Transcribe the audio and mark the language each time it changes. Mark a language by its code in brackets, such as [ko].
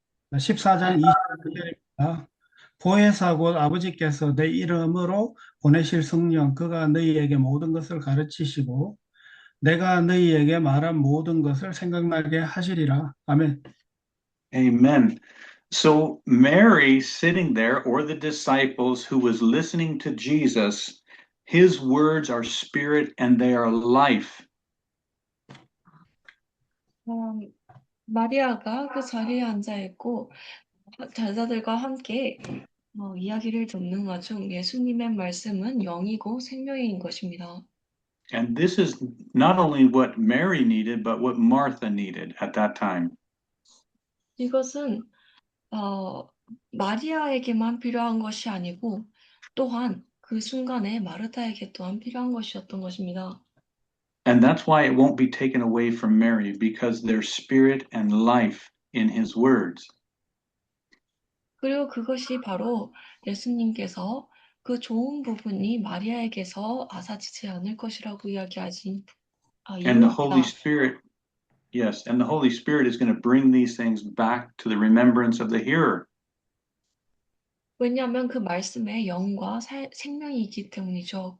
[ko] 네, 14장 20절입니다. 보혜사 곧 아버지께서 내 이름으로 보내실 성령 그가 너희에게 모든 것을 가르치시고 내가 너희에게 말한 모든 것을 생각나게 하시리라. 아멘. [en] Amen. So Mary sitting there, or the disciples who was listening to Jesus, his words are spirit and they are life. [ko] 마리아가 그 자리에 앉아 있고 제자들과 함께 이야기를 듣는 와중 예수님의 말씀은 영이고 생명인 것입니다. [en] And this is not only what Mary needed, but what Martha needed at that time. [ko] 이것은 마리아에게만 필요한 것이 아니고 또한 그 순간에 마르다에게 또한 필요한 것이었던 것입니다. [en] And that's why it won't be taken away from Mary, because there's spirit and life in his words. [ko] 그리고 그것이 바로 예수님께서 그 좋은 부분이 마리아에게서 앗아지지 않을 것이라고 이야기하신 [en] And the Holy [ko] 이유입니다. [en] Spirit, yes, and the Holy Spirit is going to bring these things back to the remembrance of the hearer. [ko] 왜냐하면 그 말씀에 영과 생명이 있기 때문이죠.